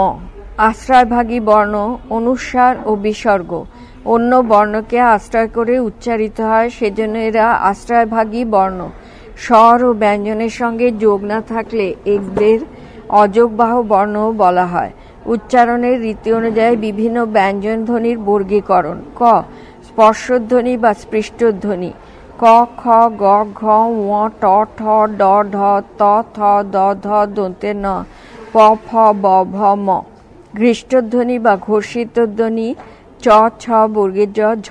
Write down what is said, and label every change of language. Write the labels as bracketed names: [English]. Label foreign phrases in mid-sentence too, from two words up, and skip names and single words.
[Bangla] আশ্রয়ভাগী বর্ণ, অনুস্বার ও বিসর্গ অন্য বর্ণকে আশ্রয় করে উচ্চারিত হয়, সেজন্য এরা আশ্রয়ভাগী বর্ণ। স্বর ও ব্যঞ্জনের সঙ্গে যোগ না থাকলে এদের অযোগবাহ বর্ণও বলা হয়। উচ্চারণের রীতি অনুযায়ী বিভিন্ন ব্যঞ্জন ধ্বনির বর্গীকরণ। ক। স্পর্শধ্বনি বা স্পৃষ্টধ্বনি, ক, খ, গ, ঘ, ঙ, ট, ঠ, ড, ঢ, ত, থ, দ, ধ, দন্তের ন, প, ফ, ব, ভ, ম। ঘৃষ্টধ্বনি বা ঘোষিত ধ্বনি, চ, ছ, বর্গের জ, ঝ।